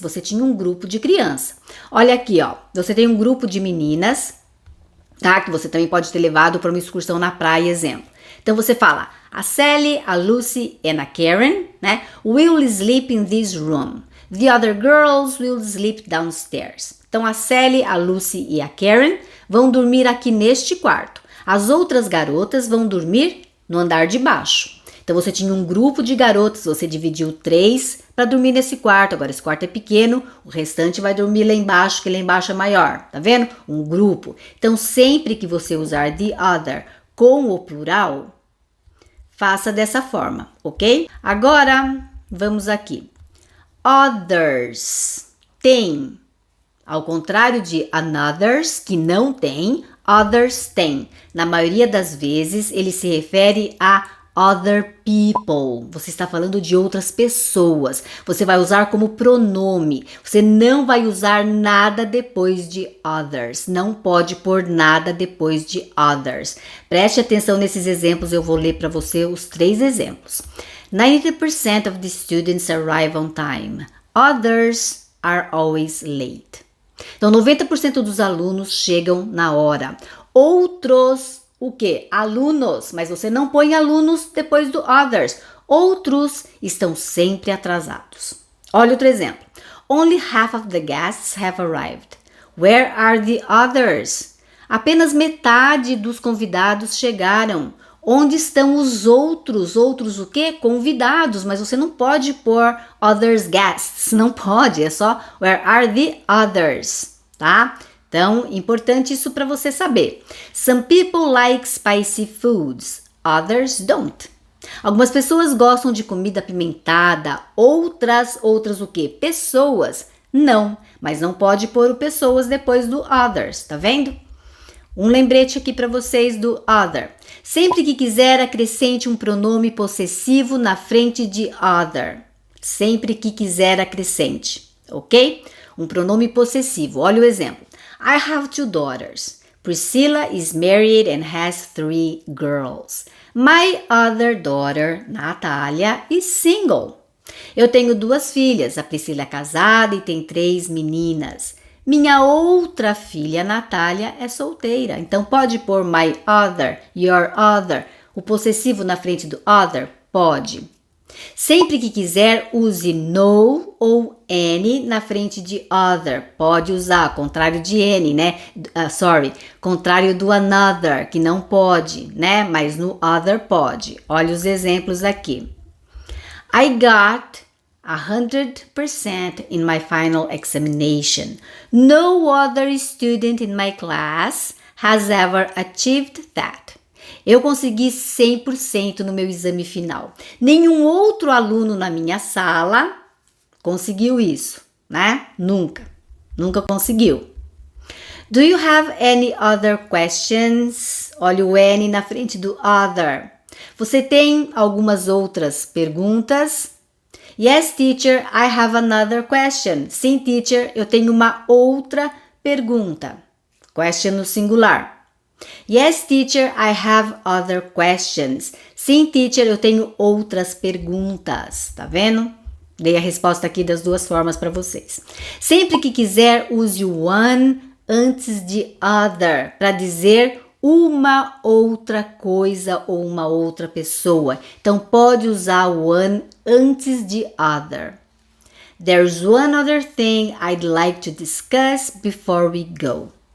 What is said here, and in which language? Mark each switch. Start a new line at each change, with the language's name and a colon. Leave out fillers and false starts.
Portuguese: Você tinha um grupo de criança. Olha aqui, ó, você tem um grupo de meninas, tá? Que você também pode ter levado para uma excursão na praia, exemplo. Então você fala, a Sally, a Lucy and a Karen, né?
English: Will sleep in this room. The other girls will sleep downstairs.
Portuguese: Então a Sally, a Lucy e a Karen vão dormir aqui neste quarto. As outras garotas vão dormir no andar de baixo. Então você tinha um grupo de garotas, você dividiu 3 para dormir nesse quarto. Agora esse quarto é pequeno, o restante vai dormir lá embaixo, que lá embaixo é maior. Tá vendo? Um grupo. Então sempre que você usar the other com o plural, faça dessa forma, ok? Agora vamos aqui. Others tem. Ao contrário de anothers, que não tem, others tem. Na maioria das vezes, ele se refere a
English: other people.
Portuguese: Você está falando de outras pessoas. Você vai usar como pronome. Você não vai usar nada depois de others. Não pode pôr nada depois de others. Preste atenção nesses exemplos. Eu vou ler para você os 3 exemplos.
English: 90% of the students arrive on time. Others are always late.
Portuguese: Então, 90% dos alunos chegam na hora. Outros, o quê? Alunos, mas você não põe alunos depois do others. Outros estão sempre atrasados. Olha outro exemplo.
English: Only half of the guests have arrived. Where are the others?
Portuguese: Apenas metade dos convidados chegaram. Onde estão os outros? Outros o quê? Convidados, mas você não pode pôr
English: others guests,
Portuguese: não pode, é só
English: where are the others,
Portuguese: tá? Então, importante isso para você saber.
English: Some people like spicy foods, others don't.
Portuguese: Algumas pessoas gostam de comida apimentada, outras o quê? Pessoas, não, mas não pode pôr o pessoas depois do others, tá vendo? Um lembrete aqui para vocês do other. Sempre que quiser, acrescente um pronome possessivo na frente de other. Sempre que quiser, acrescente, ok? Um pronome possessivo. Olha o exemplo.
English: I have 2 daughters. Priscilla is married and has 3 girls. My other daughter, Natalia, is single.
Portuguese: Eu tenho 2 filhas. A Priscila é casada e tem 3 meninas. Minha outra filha, Natália, é solteira. Então, pode pôr
English: my other, your other.
Portuguese: O possessivo na frente do other? Pode. Sempre que quiser, use no ou any na frente de other. Pode usar, contrário de any, né? Contrário do another, que não pode, né? Mas no other pode. Olha os exemplos aqui.
English: I got 100% in my final examination. No other student in my class has ever achieved that.
Portuguese: Eu consegui 100% no meu exame final. Nenhum outro aluno na minha sala conseguiu isso, né? Nunca conseguiu.
English: Do you have any other questions?
Portuguese: Olha o any na frente do other. Você tem algumas outras perguntas?
English: Yes, teacher, I have another question.
Portuguese: Sim, teacher, eu tenho uma outra pergunta. Question no singular.
English: Yes, teacher, I have other questions.
Portuguese: Sim, teacher, eu tenho outras perguntas. Tá vendo? Dei a resposta aqui das 2 formas para vocês. Sempre que quiser, use o one antes de other para dizer uma outra coisa ou uma outra pessoa. Então, pode usar o one antes de other.
English: There's one other thing I'd like to discuss before we go.